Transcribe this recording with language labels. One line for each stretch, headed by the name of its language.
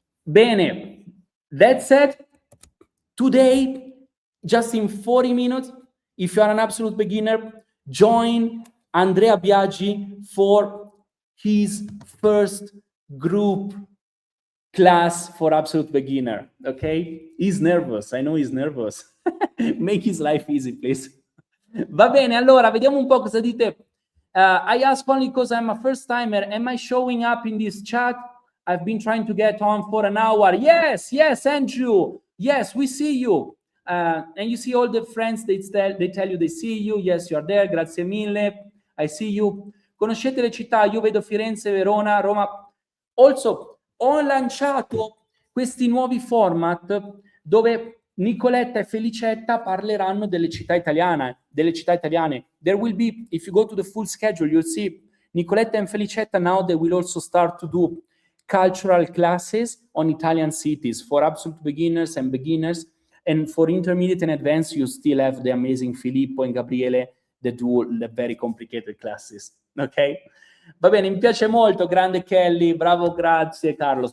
English: Bene, that said, today, just in 40 minutes, if you are an Absolute Beginner, join Andrea Biaggi for his first group class for Absolute Beginner, okay? He's nervous, I know he's nervous. Make his life easy, please.
Italian: Va bene, allora, vediamo un po' cosa dite.
English: I ask only because I'm a first timer. Am I showing up in this chat? I've been trying to get on for an hour. Yes, Andrew. Yes, we see you. And you see all the friends, they tell you they see you. Yes, you are there.
Italian: Grazie mille.
English: I see you.
Italian: Conoscete le città? Io vedo Firenze, Verona, Roma. Also, ho lanciato questi nuovi format dove Nicoletta e Felicetta parleranno delle città italiane.
English: There will be, if you go to the full schedule, you'll see Nicoletta and Felicetta now they will also start to do cultural classes on Italian cities for absolute beginners and beginners. And for intermediate and advanced, you still have the amazing Filippo and Gabriele that do the very complicated classes. Ok?
Italian: Va bene, mi piace molto, grande Kelly, bravo, grazie Carlos.